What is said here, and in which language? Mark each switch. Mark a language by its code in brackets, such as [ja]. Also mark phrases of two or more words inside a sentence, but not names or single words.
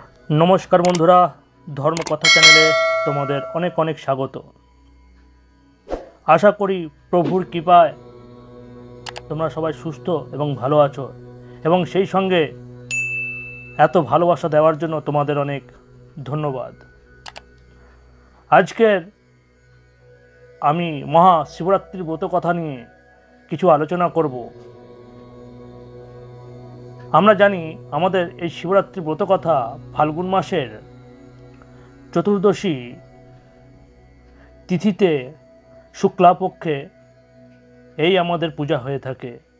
[bn] নমস্কার বন্ধুরা ধর্মকথা চ্যানেলে তোমাদের অনেক অনেক স্বাগত। আশা করি প্রভুর কৃপায় তোমরা সবাই সুস্থ এবং ভালো আছো এবং সেই সঙ্গে এত ভালোবাসা দেওয়ার জন্য তোমাদের অনেক ধন্যবাদ। আজকের আমি মহাশিবরাত্রির ব্রত কথা নিয়ে কিছু আলোচনা করব। আমরা জানি আমাদের এই শিবরাত্রি ব্রত কথা ফাল্গুন মাসের চতুর্দশী তিথিতে শুক্লাপক্ষে এই আমাদের পূজা হয়ে থাকে।